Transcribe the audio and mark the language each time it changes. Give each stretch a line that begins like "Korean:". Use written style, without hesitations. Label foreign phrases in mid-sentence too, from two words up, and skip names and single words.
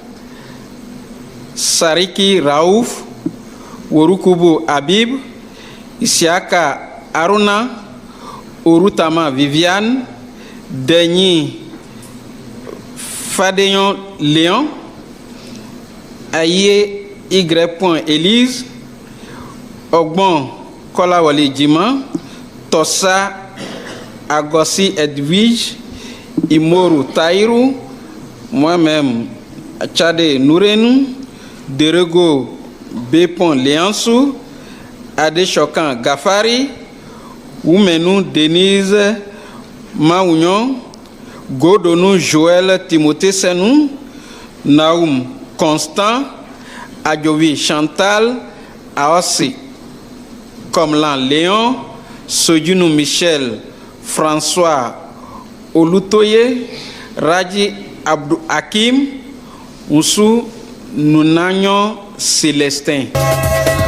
French: Sariki Raouf, Worukubu Habib, Isiaka Aruna, Orutama Viviane, Denis Fadeyon Léon, Aye Y. Élise, Ogbon Kolawale Djima, Tossa Agossi Edwige, Imoru Taïrou, moi-même Tchade Nourenou, Derego Bepon Léansou, Ade Chokan Gafari, Oumenou Denise Maougnon, Godonou Joël Timothée Senou, Naoum Constant, Adjovi Chantal, Aossi Komlan Léon, Sodjunou Michel, François Olutoye, Raji Abdou Hakim, Moussou Nounagnon Célestin.